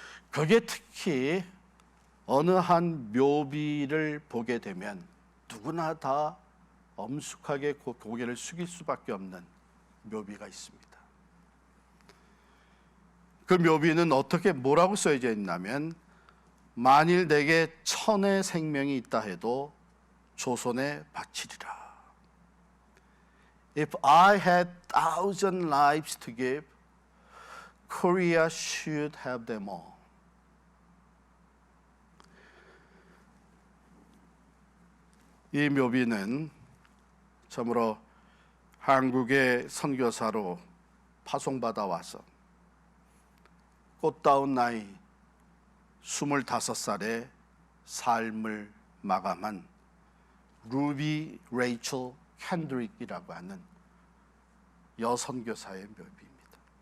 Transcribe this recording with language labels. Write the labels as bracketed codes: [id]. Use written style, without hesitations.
[ko] 거기에 특히 어느 한 묘비를 보게 되면 누구나 다 엄숙하게 고개를 숙일 수밖에 없는 묘비가 있습니다. 그 묘비는 뭐라고 써져 있냐면 만일 내게 1000의 생명이 있다 해도 조선에 바치리라. [en] If I had 1,000 lives to give, Korea should have them all. [ko] 이 묘비는 참으로 한국의 선교사로 파송받아 와서 꽃다운 나이 25살의 삶을 마감한 루비 레이첼 캔드릭이라고 하는 여선교사의 묘비입니다.